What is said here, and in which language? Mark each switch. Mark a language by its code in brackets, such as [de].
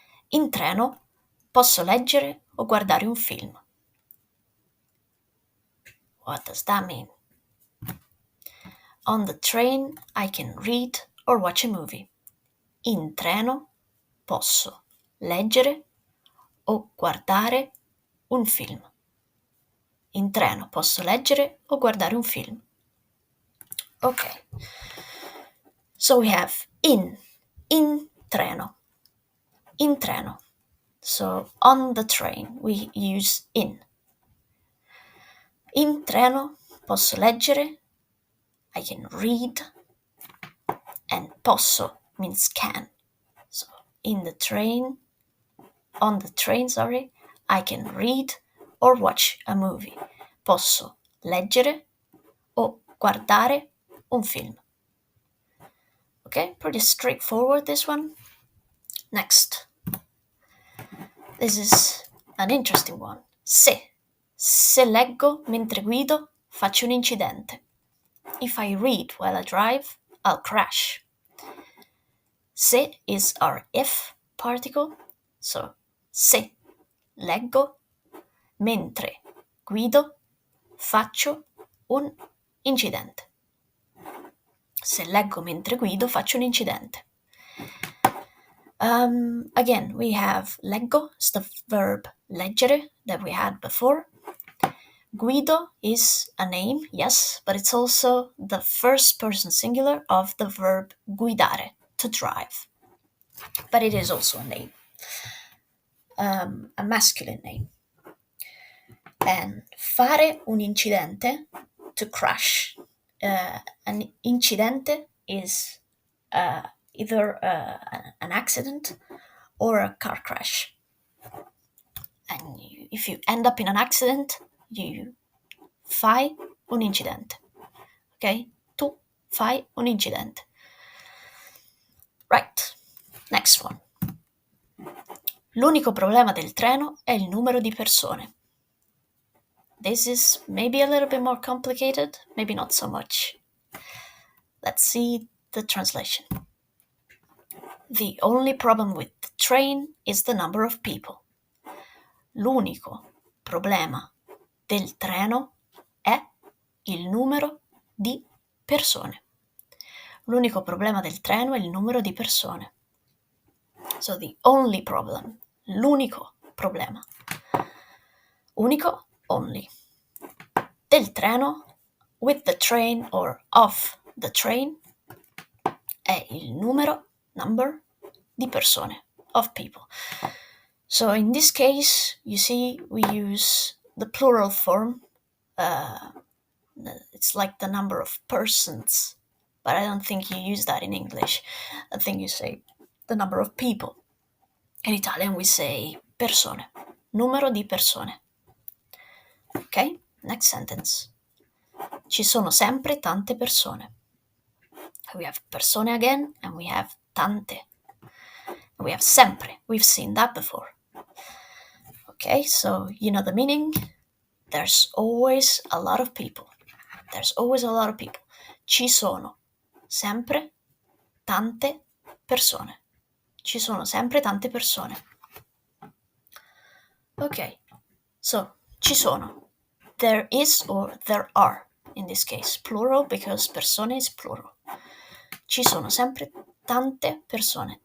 [it] In treno posso leggere o guardare un film. [en] What does that mean? On the train I can read or watch a movie. [it] In treno posso leggere o guardare un film. In treno posso leggere o guardare un film. [en] Okay. So we have in treno. In treno. So on the train we use in. [it] In treno posso leggere. [en] I can read. And posso means can. So on the train, I can read or watch a movie. [it] Posso leggere o guardare un film. [en] Okay, pretty straightforward this one. Next. This is an interesting one. [it] Se leggo mentre guido, faccio un incidente. [en] If I read while I drive, I'll crash. Se is our if particle. [it] So, se leggo mentre guido, faccio un incidente. Se leggo mentre guido, faccio un incidente. [en] Again, we have leggo, it's the verb leggere that we had before. Guido is a name, yes, but it's also the first person singular of the verb guidare, to drive. But it is also a name, a masculine name. And fare un incidente, to crash. An incidente is either an accident or a car crash. And if you end up in an accident, you [it] fai un incidente. [en] Okay? Tu [it] Fai un incidente. [en] Right, next one. [it] L'unico problema del treno è il numero di persone. [en] This is maybe a little bit more complicated, maybe not so much. Let's see the translation. The only problem with the train is the number of people. [it] L'unico problema del treno è il numero di persone. L'unico problema del treno è il numero di persone. [en] So the only problem, [it] l'unico problema. [en] Unico, only. [it] Del treno, [en] with the train or of the train, [it] è il numero, [en] number, [it] di persone, [en] of people. So in this case, you see, we use the plural form. It's like the number of persons, but I don't think you use that in English. I think you say the number of people. In Italian we say persone, [it] numero di persone. [en] Ok, next sentence. [it] Ci sono sempre tante persone. [en] We have persone again, and we have tante. We have sempre. We've seen that before. Okay, so you know the meaning. There's always a lot of people. There's always a lot of people. [it] Ci sono sempre tante persone. Ci sono sempre tante persone. [en] Okay, so ci sono. There is or there are, in this case, plural because persone is plural. [it] Ci sono sempre tante persone.